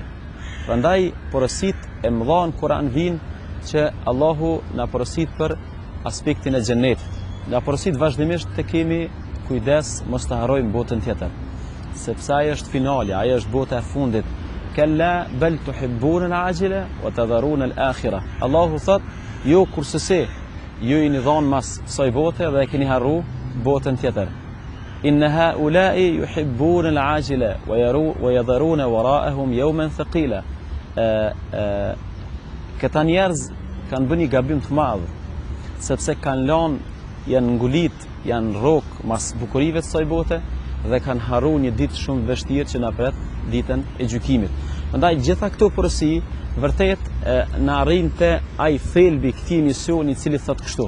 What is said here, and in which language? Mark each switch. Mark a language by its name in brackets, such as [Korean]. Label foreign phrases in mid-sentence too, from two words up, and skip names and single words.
[Albanian] Prandaj porosit e mëdha në Kur'an vijnë që Allahu na porosit për aspektin e xhenetit. Na porosit vazhdimisht të kemi kujdes mos të harrojmë botën tjetër, sepse ajo është finale, ajo është bota e fundit. [Arabic] كلا بل تحبون العاجلة وتذرون الآخرة. [Albanian] Allahu thot, jo kursese, ju i dhon mas kësaj bote dhe e keni harru botën tjetër. [Arabic] إن هؤلاء يحبون العاجلة ويذرون وراءهم يوما ثقيلا. [Albanian] Këta njerëz kanë bënë një gabim të madh, sepse kanë lënë, janë ngulit, janë rrok mas bukurive të kësaj bote dhe kanë harru një ditë shumë vështirë që na pret, ditën e gjykimit. Prandaj gjitha këto porosi vërtet na arrin te ai thelbi këtij misioni i cili thot kështu.